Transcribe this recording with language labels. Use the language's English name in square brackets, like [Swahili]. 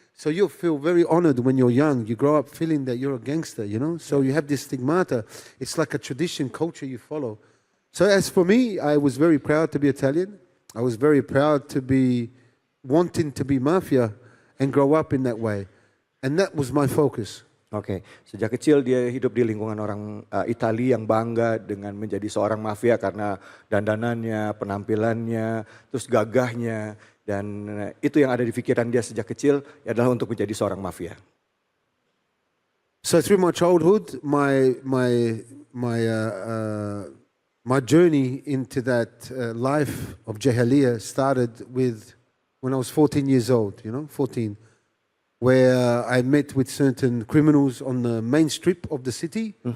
[English] So you'll feel very honored when you're young. You grow up feeling that you're a gangster, you know? So you have this stigmata. It's like a tradition, culture you follow. So as for me, I was very proud to be Italian. I was very proud to be wanting to be mafia and grow up in that way. And that was my focus. [Indonesian] Oke, sejak kecil dia hidup di lingkungan orang Italia yang bangga dengan menjadi seorang mafia karena dandanannya, penampilannya, terus gagahnya. Dan itu yang ada di pikiran dia sejak kecil adalah untuk menjadi seorang mafia. [English] So through my childhood, my journey into that life of Jahiliyyah started with when I was 14 years old, 14, where I met with certain criminals on the main strip of the city.